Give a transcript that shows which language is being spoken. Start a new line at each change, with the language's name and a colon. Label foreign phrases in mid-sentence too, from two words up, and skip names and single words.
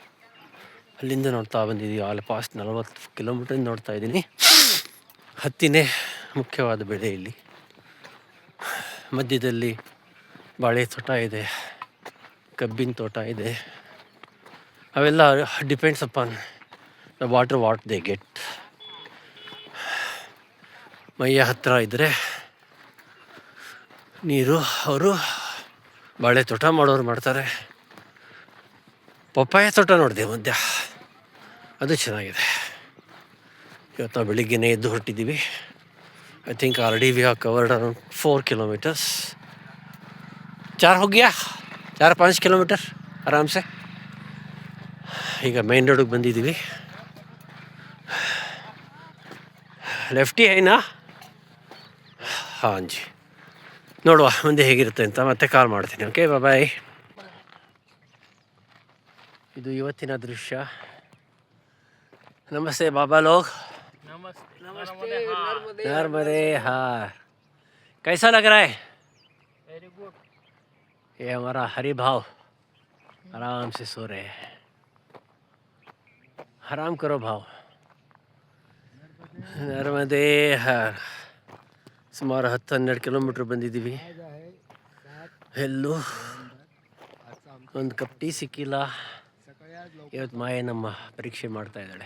Kannada: ಅಲ್ಲಿಂದ ನೋಡ್ತಾ ಬಂದಿದ್ದೀವಿ.
English: all past
Kannada: 40 ಕಿಲೋಮೀಟ್ರಿಂದ ನೋಡ್ತಾ ಇದ್ದೀನಿ. ಹತ್ತಿನೇ ಮುಖ್ಯವಾದ ಬೆಳೆ ಇಲ್ಲಿ. ಮಧ್ಯದಲ್ಲಿ ಬಾಳೆ ತೋಟ ಇದೆ, ಕಬ್ಬಿನ ತೋಟ ಇದೆ.
English: ಅವೆಲ್ಲ depends upon the water what they get.
Kannada: ಮೈಯ ಹತ್ತಿರ ಇದ್ದರೆ ನೀರು ಅವರು ಬಾಳೆ ತೋಟ ಮಾಡೋರು ಮಾಡ್ತಾರೆ. ಪಪ್ಪಾಯ ತೋಟ ನೋಡಿದೆ ಮಧ್ಯ, ಅದು ಚೆನ್ನಾಗಿದೆ. ಇವತ್ತು ನಾವು ಬೆಳಿಗ್ಗೆನೇ ಎದ್ದು ಹೊರಟಿದ್ದೀವಿ.
English: I think already we have covered around 4 kilometers.
Hindi: 4 हो गया, 4-5 किलोमीटर आराम से.
Kannada: ಈಗ ಮೈನ್ ರೋಡಿಗೆ ಬಂದಿದ್ದೀವಿ. ಲೆಫ್ಟಿ ಐನಾ?
Hindi: हाँ जी.
Kannada: ನೋಡುವ ಮುಂದೆ ಹೇಗಿರುತ್ತೆ ಅಂತ ಮತ್ತೆ ಕಾಲ್ ಮಾಡ್ತೀನಿ.
English: okay, bye.
Kannada: ಇದು ಇವತ್ತಿನ ದೃಶ್ಯ.
Hindi: नमस्ते बाबा लोग. नमस्ते नर्मदे हार. कैसा लग रहा है?
English: very good.
Hindi: ये हमारा हरि भाव आराम से सो रहे हैं. आराम करो भाव. नर्मदे हर.
Kannada: ಸುಮಾರು 10-12 ಕಿಲೋಮೀಟ್ರ್ ಬಂದಿದ್ದೀವಿ. ಎಲ್ಲೂ ಒಂದು
English: cup tea
Kannada: ಸಿಕ್ಕಿಲ್ಲ. ಇವತ್ತು ಮಾಯೆ ನಮ್ಮ ಪರೀಕ್ಷೆ ಮಾಡ್ತಾ ಇದ್ದಾಳೆ.